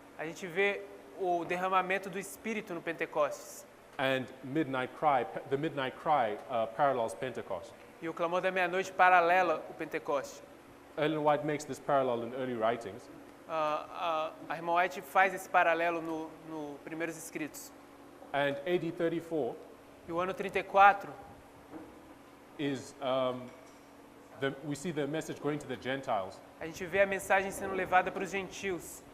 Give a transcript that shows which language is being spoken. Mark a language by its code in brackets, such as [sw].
[pt] A gente vê o derramamento do Espírito no Pentecostes. [en] and the midnight cry parallels Pentecost. [pt] E o clamor da meia-noite paralela o Pentecoste. [en] Ellen White makes this parallel in early writings, [pt] A irmã White faz esse paralelo no Primeiros Escritos. [en] and AD 34 [pt] E o ano 34, [en] is we see the message going to the Gentiles, [pt] a gente vê a mensagem sendo levada para os gentios.